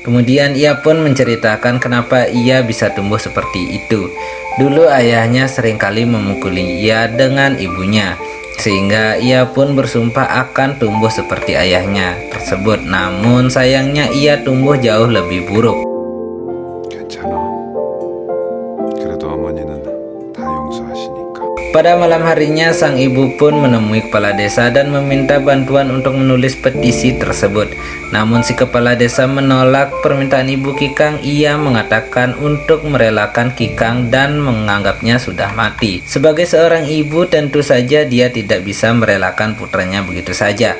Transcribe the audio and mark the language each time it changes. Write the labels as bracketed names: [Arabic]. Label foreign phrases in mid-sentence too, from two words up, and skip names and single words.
[Indonesian] Kemudian ia pun menceritakan kenapa ia bisa tumbuh seperti itu. Dulu ayahnya seringkali memukuli ia dengan ibunya, sehingga ia pun bersumpah akan tumbuh seperti ayahnya tersebut. Namun sayangnya ia tumbuh jauh lebih buruk. [Korean] 괜찮아. 그래도 어머니는 다 용서하시니까. [Indonesian] Pada malam harinya sang ibu pun menemui kepala desa dan meminta bantuan untuk menulis petisi tersebut. Namun si kepala desa menolak permintaan ibu Kikang. Ia mengatakan untuk merelakan Kikang dan menganggapnya sudah mati. Sebagai seorang ibu tentu saja dia tidak bisa merelakan putranya begitu saja.